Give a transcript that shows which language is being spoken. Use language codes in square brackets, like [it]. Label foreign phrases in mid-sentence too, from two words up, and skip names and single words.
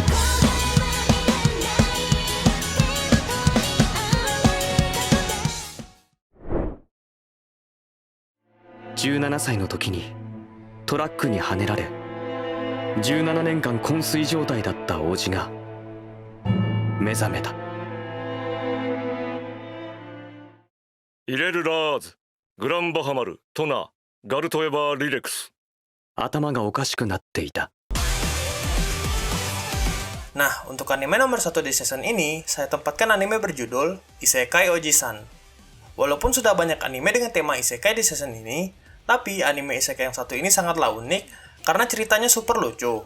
[ja] ...17 歳の時にトラックにはねられ17年間昏睡状態だった王子が目覚めた。イレルラーズ、グランバハマル、トナ、ガルトエバーリレクス。頭がおかしくなっていた。 [id] Nah, untuk anime nomor 1 di season ini, saya tempatkan anime berjudul Isekai Oji-san. Walaupun sudah banyak anime dengan tema isekai di season ini, tapi anime isekai yang satu ini sangatlah unik karena ceritanya super lucu.